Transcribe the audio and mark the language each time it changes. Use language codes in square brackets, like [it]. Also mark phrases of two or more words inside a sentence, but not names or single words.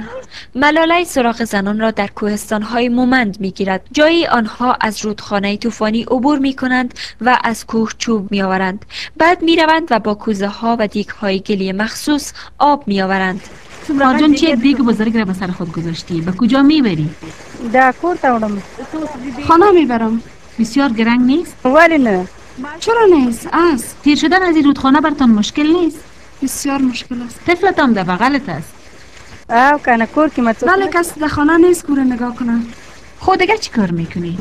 [fa] ملاله سراغ زنان را در کوهستان‌های مومند می‌گیرد. جایی آنها از رودخانه طوفانی عبور می‌کنند و از کوه چوب می‌آورند. بعد می‌روند و با کوزه‌ها و دیگ‌های گلی مخصوص آب می‌آورند. مارجان چه دیگ بزرگ را به سر خود گذاشتی؟ به کجا میبری؟ [ps] دا کور ته وړم. [fa] خانه میبرم. بسیار گرنگ نیست؟ ولی نه. چرا نیست؟ تیر شدن از این رودخانه برتان مشکل نیست؟ بسیار مشکل است. طفلت هم در بغلت است. [ps] او کنه کور که مطلب. [fa] بله کسی در خانه نیست کور نگاه کنه. خود دیگر چی کار میکنی؟